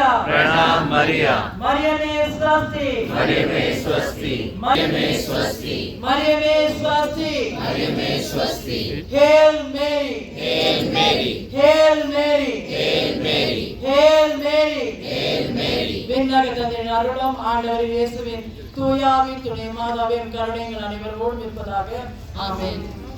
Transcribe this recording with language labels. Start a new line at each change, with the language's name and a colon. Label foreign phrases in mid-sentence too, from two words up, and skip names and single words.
Sanskrit: Pranam Maria.
Tamil: மரியமே ஸ்வஸ்தி, Maryame Swasti, Maryame Swasti, மரியமே ஸ்வஸ்தி, Maryame Swasti.
English: Hail Mary, Hail Mary, Hail Mary, Hail Mary, Hail Mary. Hail Mary.
Tamil: விண்ணக தந்தையின் அருளும் ஆண்டவர் இயேசுவின் தூயாவின் துணை மாதாவின் கருணைகள் அனைவரோடும் இருப்பதாக. ஆமென்.